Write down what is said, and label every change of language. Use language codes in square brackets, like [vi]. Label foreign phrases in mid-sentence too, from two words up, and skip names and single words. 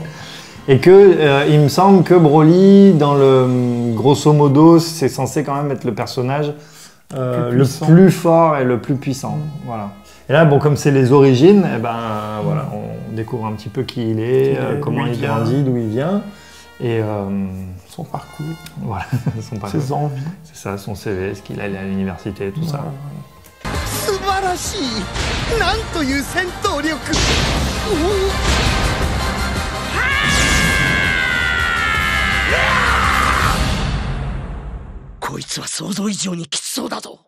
[fr] Et que il me semble que Broly, dans le grosso modo, c'est censé quand même être le personnage le plus fort et le plus puissant. Voilà. Et là, bon, comme c'est les origines, eh ben, voilà, on découvre un petit peu qui il est, comment il grandit, d'où il vient, et son parcours, voilà, son parcours, ses envies, c'est ça, son CV, ce qu'il allait à l'université, tout ça. [ja] 素晴らしい。なんという戦闘力。こいつは想像以上にきつそうだぞ。